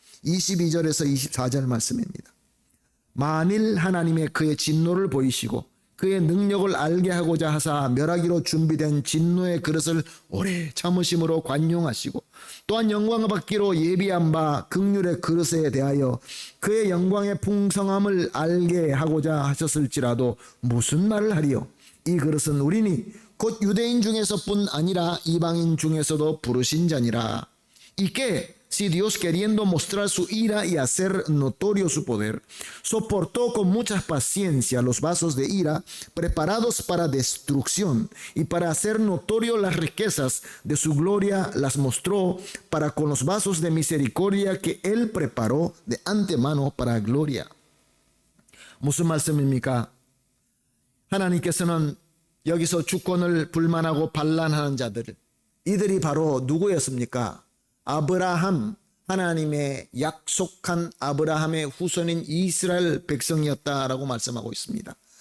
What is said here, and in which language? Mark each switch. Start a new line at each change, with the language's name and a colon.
Korean: 22절에서 24절 말씀입니다. 만일 하나님의 그의 진노를 보이시고 그의 능력을 알게 하고자 하사 멸하기로 준비된 진노의 그릇을 오래 참으심으로 관용하시고 또한 영광을 받기로 예비한 바 긍휼의 그릇에 대하여 그의 영광의 풍성함을 알게 하고자 하셨을지라도 무슨 말을 하리요? 이 그릇은 우리니 곧 유대인 중에서뿐 아니라 이방인 중에서도 부르신 자니라.
Spanish: Y que si Dios, queriendo mostrar su ira y hacer notorio su poder, soportó con mucha paciencia los vasos de ira preparados para destrucción y para hacer notorio las riquezas de su gloria, las mostró para con los vasos de misericordia que él preparó de antemano para gloria.
Korean: 무슨 말씀입니까? 하나님께서는 여기서 주권을 불만하고 반란하는 자들, 이들이 바로 누구였습니까? 아브라함, 하나님의 약속한 아브라함의 후손인 이스라엘 백성이었다라고 말씀하고 있습니다.